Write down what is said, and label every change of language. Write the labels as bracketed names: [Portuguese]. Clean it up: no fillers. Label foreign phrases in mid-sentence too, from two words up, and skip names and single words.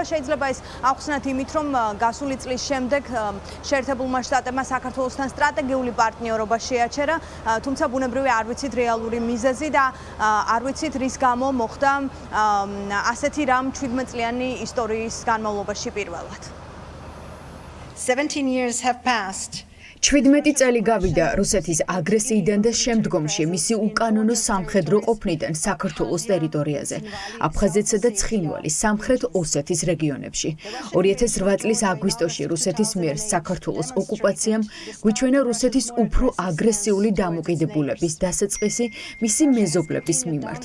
[Georgian] შეიძლება ეს ახსნათ იმით, რომ გასული წლის შემდეგ შეერთებულმა შტატებმა საქართველოსთან სტრატეგიული პარტნიორობა შეაჩერა, თუმცა ბუნებრივია არ ვიცით რეალური მიზეზი და არ ვიცით რის გამო მოხდა ასეთი რამ 17 წლიანი ისტორიის განმავლობაში პირველად. [English] 17 years have passed. [Georgian] 17 წელი გავიდა რუსეთის აგრესიიდან და შემდგომში მისი უკანონო სამხედრო ყოფნიდან საქართველოს ტერიტორიაზე, აფხაზეთსა და ცხინვალის სამხრეთ ოსეთის რეგიონებში. 2008 წლის აგვისტოში რუსეთის მიერ საქართველოს ოკუპაციამ გვიჩვენა რუსეთის უფრო აგრესიული დამოკიდებულების დასაწყისი მისი მეზობლების მიმართ.